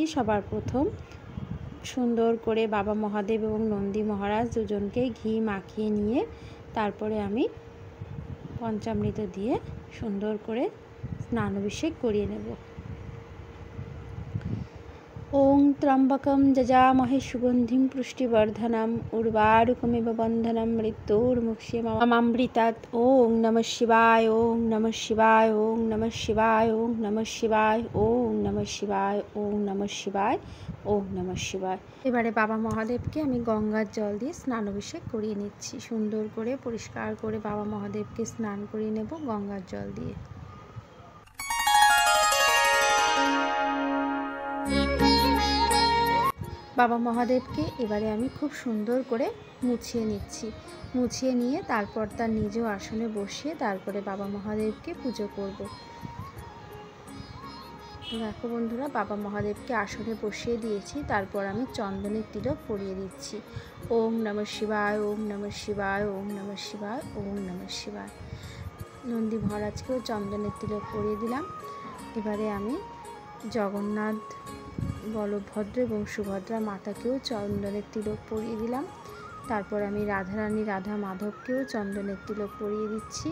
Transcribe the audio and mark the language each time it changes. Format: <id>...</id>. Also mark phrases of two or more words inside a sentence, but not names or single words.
<bn>সবার প্রথম সুন্দর করে বাবা মহাদেব এবং নন্দী মহারাজ দুজনকে ঘি মাখিয়ে নিয়ে তারপরে আমি পঞ্চামৃত দিয়ে সুন্দর করে স্নানাভিষেক করিয়ে নেব।</bn> <sa>ওং ত্র্যম্বকম যজামহে সুগন্ধিম পুষ্টিবর্ধনম উর্বারুকমিব বন্ধনম মৃত্যুর্মুক্ষীয়মামৃতাৎ। ওং নমঃ শিবায়, ওং নমঃ শিবায়, ওং নমঃ শিবায়, ওং নমঃ শিবায়, ওং নমঃ শিবায়, ওং নমঃ শিবায়, ওং নমঃ শিবায়।</sa> <bn>এবারে বাবা মহাদেবকে আমি গঙ্গার জল দিয়ে স্নানাভিষেক করিয়ে নিচ্ছি। সুন্দর করে পরিষ্কার করে বাবা মহাদেবকে স্নান করিয়ে নেব গঙ্গার জল দিয়ে। বাবা মহাদেবকে এবারে আমি খুব সুন্দর করে মুছিয়ে নিচ্ছি। মুছিয়ে নিয়ে তারপর তার নিজ আসনে বসিয়ে তারপরে বাবা মহাদেবকে পুজো করব। দেখো বন্ধুরা, বাবা মহাদেবকে আসনে বসিয়ে দিয়েছি, তারপর আমি চন্দনের তিলক পরিয়ে দিচ্ছি।</bn> <sa>ওম নমঃ শিবায়, ওম নমঃ শিবায়, ওম নমঃ শিবায়, ওম নমঃ শিবায়।</sa> <bn>নন্দী মহারাজকেও চন্দনের তিলক পরিয়ে দিলাম। এবারে আমি জগন্নাথ, বলভদ্র এবং সুভদ্রা মাতাকেও চন্দনের তিলক পরিয়ে দিলাম। তারপর আমি রাধারানী রাধা মাধবকেও চন্দনের তিলক পরিয়ে দিচ্ছি।</bn>